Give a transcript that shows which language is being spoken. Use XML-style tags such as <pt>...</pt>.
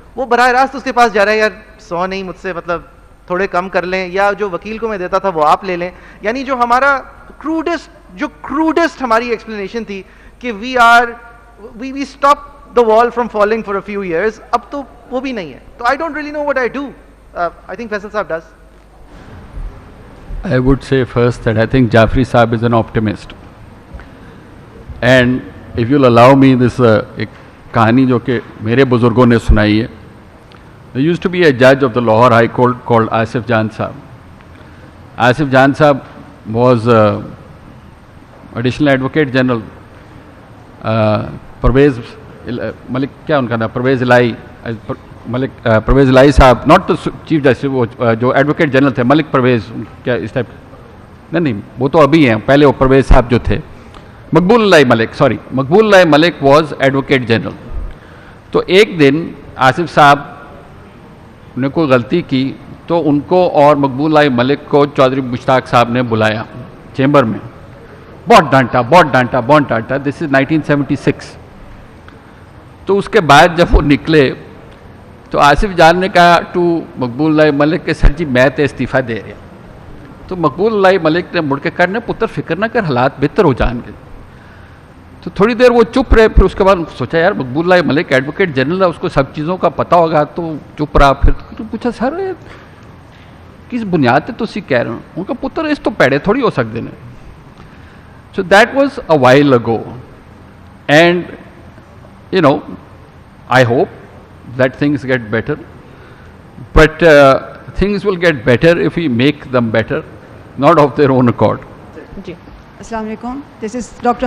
<hi>वो बराह रास्त उसके पास जा रहा है, यार 100 नहीं, मुझसे मतलब थोड़े कम कर लें, या जो वकील को मैं देता था वो आप ले लें. यानी जो हमारा क्रूडेस्ट हमारी एक्सप्लेनेशन थी कि</hi> <en>we stop the wall from falling for a few years,</en> <hi>अब तो वो भी नहीं है.</hi> <en>तो I don't really know what I do. I think Faisal Saab does. I would say first that I think Jafri Saab is an optimist. And if you'll allow me this</en> <hi>एक कहानी जो कि मेरे बुजुर्गों ने सुनाई है.</hi> <en>There used to be a judge of the Lahore High Court called Asif Jan Saab. Asif Jan Saab was additional Advocate General.</en> <hi>Parvez Malik, क्या उनका नाम, परवेज इलाही, मलिक परवेज इलाही साहब,</hi> <en>not the chief justice,</en> <hi>वो जो एडवोकेट जनरल थे, मलिक परवेज क्या इस टाइप, नहीं, वो तो अभी हैं, पहले वो परवेज साहब जो थे, मकबूल मलिक वॉज एडवोकेट जनरल। तो एक दिन आसिफ साहब ने कोई गलती की तो उनको और मकबूल मलिक को चौधरी मुश्ताक साहब ने बुलाया चेंबर में, बहुत डांटा।</hi> <en>This is 1976।</en> <hi>तो उसके बाद जब वो निकले तो आसिफ जान ने कहा टू मकबूल मलिक के सर जी मैं तो इस्तीफ़ा दे रहा। तो मकबूल मलिक ने मुड़ के कहा</hi> <pa>ना पुत्र फिक्र ना कर,</pa> <hi>हालात बेहतर हो जाएंगे। तो थोड़ी देर वो चुप रहे, फिर उसके बाद सोचा यार मकबूल मलिक एडवोकेट जनरल है, उसको सब चीज़ों का पता होगा, तो चुप रहा। फिर तो पूछा सर किस बुनियाद पर तुसी कह रहे हो? उनका पुत्र इस तो पैड़े थोड़ी हो सकते हैं।</hi> <en>So that was a while ago, and you know, I hope that things get better, but things will get better if we make them better, not of their own accord.</en> <hi>Ji</hi> <en>Assalamu alaikum. This is Dr.</en>